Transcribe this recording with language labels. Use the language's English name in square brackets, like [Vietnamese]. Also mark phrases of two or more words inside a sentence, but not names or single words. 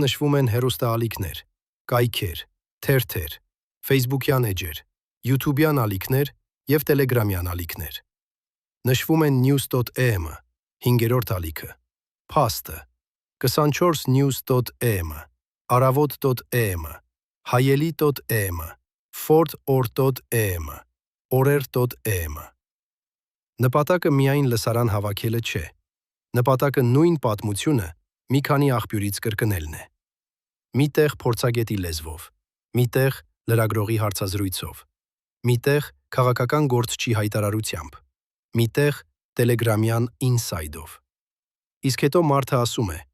[Armenian] նշվում են հեռուստաալիքներ, կայքեր, թերթեր, Facebook-յան էջեր, YouTube-յան ալիքներ և Telegram-յան ալիքներ։ Նշվում են news.am-ը, 5-րդ ալիքը, փաստը, 24news.am-ը, aravot.am-ը, hayeli.am-ը, fort.or.am-ը, orer.am-ը։ Նպատակը միայն լսարան հավաքելը չէ։ Նպատակը նույն պատմությունը մի քանի աղբյուրից կրկնելն է։ Միտեղ փորձագետի լեզվով, միտեղ լրագրողի հարցազրույցով, միտեղ քաղաքական գործչի հայտարարությամբ, միտեղ Telegram-յան inside-ով։ Իսկ հետո մարդը ասում է.